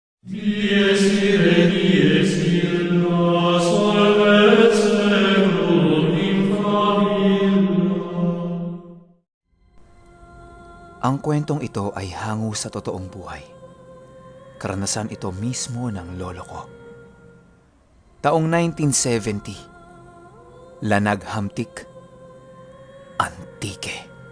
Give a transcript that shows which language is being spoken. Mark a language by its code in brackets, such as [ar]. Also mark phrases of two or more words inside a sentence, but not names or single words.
[la] Dies ire, dies illa, solvet seclum in favilla. [tl] Ang kwentong ito ay hango sa totoong buhay. Karanasan ito mismo ng lolo ko. Taong 1970, Lanag Hamtik, Antique.